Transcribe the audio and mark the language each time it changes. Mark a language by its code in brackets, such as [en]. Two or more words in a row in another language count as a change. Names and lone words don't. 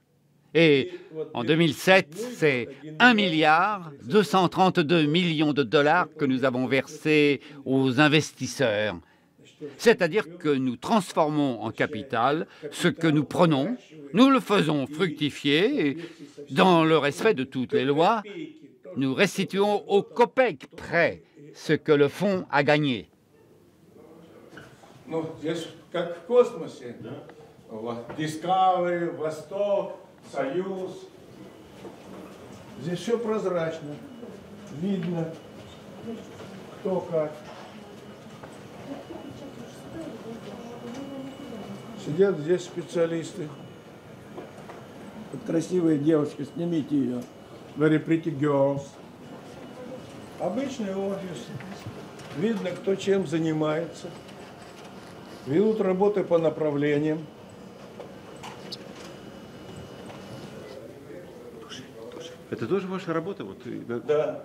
[fr] Et en 2007, c'est 1,232 milliard de dollars que nous avons versés aux investisseurs. C'est-à-dire que nous transformons en capital ce que nous prenons, nous le faisons fructifier et, dans le respect de toutes les lois, nous restituons au copec près ce que le fonds a gagné. [ru] Как в космосе. Discovery, Восток, Союз. Здесь все прозрачно. Видно, кто как. Сидят здесь специалисты. Вот красивая девушка, снимите ее. [en] Very pretty girls. [ru] Обычный офис. Видно, кто чем занимается. Ведут работы по направлениям. Это тоже ваша работа? Вот, да.